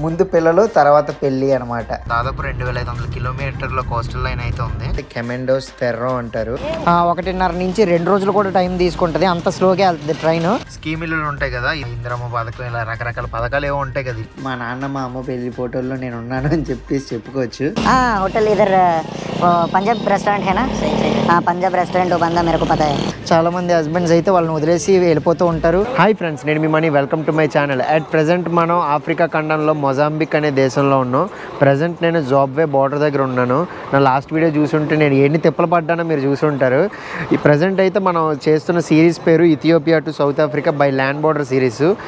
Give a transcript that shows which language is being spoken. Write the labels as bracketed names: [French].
[Telugu] ముందు పిల్లలు, తర్వాత పెళ్లి అనమాట. దాదాపు 2500 కిలోమీటర్ల కోస్టల్ లైన్ అయితే ఉంది. కెమెండోస్ ఫెర్రో అంటారు. 1.5 నుంచి 2 రోజులు కూడా టైం తీసుకుంటది, అంత స్లోగా వెళ్తుంది ట్రైన్. స్కీములు ఉంటాయి కదా, ఇంద్రమ్మ పథకం, ఇలా రకరకాల పథకాలు ఏవో ఉంటాయి కదా. మా నాన్న మా అమ్మ పెళ్లి ఫోటోల్లో నేను ఉన్నాను అని చెప్పేసి చెప్పుకోవచ్చు. [Hindi] होटल इधर पंजाब रेस्टोरेंट है ना? हाँ, पंजाब रेस्टोरेंट बंदा मेरे को पता है. [Telugu] చాలా మంది హస్బెండ్స్ అయితే వాళ్ళని వదిలేసి వెళ్ళిపోతూ ఉంటారు. [English] hi friends, [Telugu] నేను మీ money, [English] Welcome to my channel. [Telugu] At present మనం ఆఫ్రికా ఖండంలో మొజాంబిక్ అనే దేశంలో ఉన్నాం. ప్రజెంట్ నేను జాబ్వే బార్డర్ దగ్గర ఉన్నాను. నా లాస్ట్ వీడియో చూసుంటే నేను ఎన్ని తిప్పలు పడ్డానో మీరు చూసుంటారు. ఈ ప్రజెంట్ అయితే మనం చేస్తున్న సిరీస్ పేరు Ethiopia to south Africa by land border series.